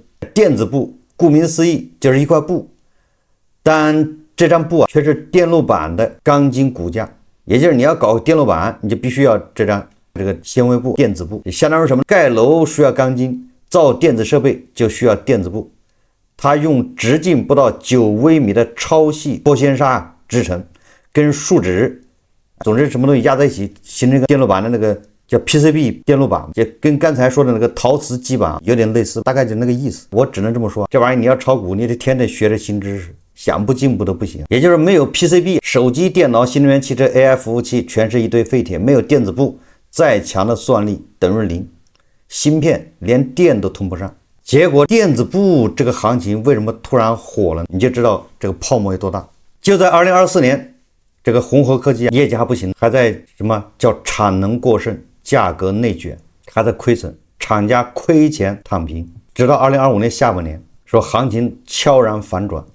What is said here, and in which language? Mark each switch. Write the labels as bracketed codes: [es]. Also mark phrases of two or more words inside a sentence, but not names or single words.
[zh] 電子布顧名思義就是一塊布，但這張布卻是電路板的鋼筋骨架，也就是你要搞電路板，你就必須要這個纖維布電子布，相當於什麼？蓋樓需要鋼筋，造電子設備就需要電子布。它用直徑不到9微米的超細玻纖紗製成，跟樹脂，總之什麼東西壓在一起，形成一個電路板的那個叫 PCB 電路板，也跟剛才說的那個陶瓷基板有點類似，大概就那個意思。我只能這麼說，這玩意你要炒股，你得天天学着新知識。想不進步都不行，也就是没有 PCB，手機、電腦、新能源汽車、AI 服務器全是一堆廢鐵，沒有電子部，再強的算力等於0，芯片連電都通不上。結果電子部這個行情為什麼突然火了？你就知道這個泡沫有多大。就在2024年，這個宏和科技業績還不行，還在什麼叫產能過剩、價格內卷，還在虧損，廠家虧錢躺平，直到2025年下半年，說行情悄然反轉。